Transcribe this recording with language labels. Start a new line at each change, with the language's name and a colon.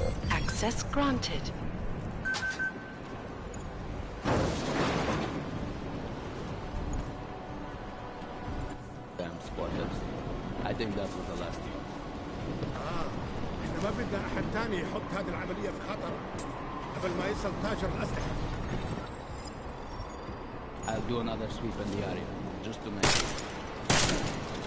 English: Access granted. Damn spoilers. I think that was the last one.
Arabic: احنا ما بدنا احد تاني يحط هذه العملية في خطر قبل ما يصل تاجر الأسلحة.
English: I'll do another sweep in the area, just to make sure.